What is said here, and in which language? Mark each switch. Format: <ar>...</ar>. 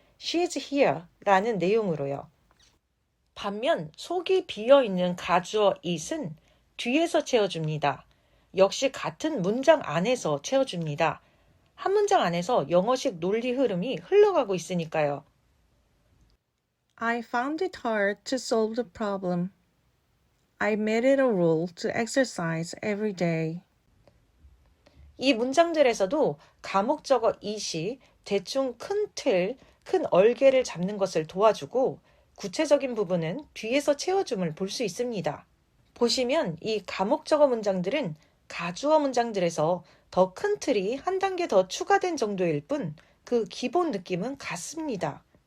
<ko>She's here 라는 내용으로요. 반면 속이 비어있는 가주어 it은 뒤에서 채워줍니다. 역시 같은 문장 안에서 채워줍니다. 한 문장 안에서 영어식 논리 흐름이 흘러가고 있으니까요.</ko> <en>I found it hard to solve the problem. I made it a rule to exercise every day.</en> <ko>이 문장들에서도 가목적어 it이 대충 큰 틀, 큰 얼개를 잡는 것을 도와주고 구체적인 부분은 뒤에서 채워줌을 볼 수 있습니다. 보시면 이 가목적어 문장들은 가주어 문장들에서 더 큰 틀이 한 단계 더 추가된 정도일 뿐 그 기본 느낌은 같습니다.</ko>